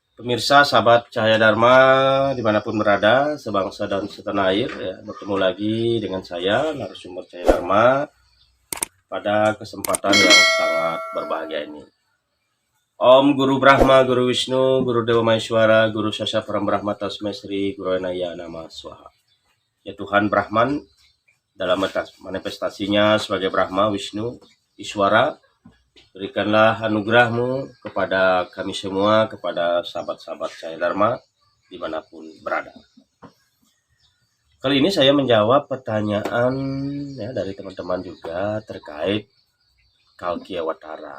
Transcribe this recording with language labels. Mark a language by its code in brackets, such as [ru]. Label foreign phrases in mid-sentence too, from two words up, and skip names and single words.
[id] Pemirsa, sahabat Cahaya Dharma dimanapun berada, sebangsa dan setanah air, ya, bertemu lagi dengan saya, narasumber Cahaya Dharma, pada kesempatan yang sangat berbahagia ini. [sa] Om Guru Brahma, Guru Wisnu, Guru Dewa Maheswara, Guru Sasya Param Brahma Tasmai Sri Guru Enaya Nama Swaha. [id] Ya Tuhan Brahman dalam manifestasinya sebagai Brahma, Wisnu, Iswara, berikanlah anugerahmu kepada kami semua, kepada sahabat-sahabat Cahaya Dharma dimanapun berada. Kali ini saya menjawab pertanyaan ya, dari teman-teman juga terkait Kalki Awatara.